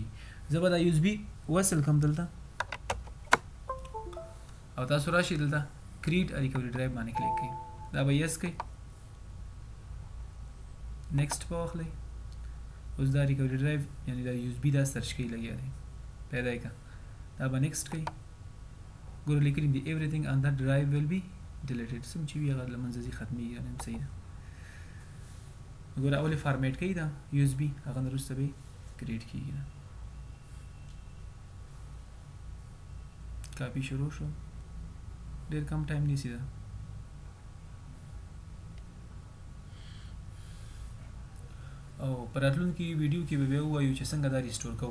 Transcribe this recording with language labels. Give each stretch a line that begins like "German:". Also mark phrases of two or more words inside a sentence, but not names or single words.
Pashto: زه به دا یو اس بي وصل کړم دلته او تاسو راشئ دلته
English: create a recovery drive
Pashto: باندې کلیک کړئ. دا به یس کړئ، نیکسټ به واخلئ. اوس دا
English: recovery drive
Pashto: یعنې دا یو اس بي دا سرچ کوي لګیا دی، پیدا یې کړه. دا به نیکسټ کوئ. ګوره لیکلي دي
English: everything on that drive will be deleted.
Pashto: سم چې وي هغه له منځه ځي، ختمېږي، یعنې صحیح ده. ګوره اول یې فارمیټ کوي دا یو اس بي، هغه نه وروسته به یې کریټ کېږي. کاپي شروع شو، ډېر کم ټایم نیسي دا. او په راتلونکي ویډیو کې به بیا ووایو چې څنګه دا ریسټور کوو.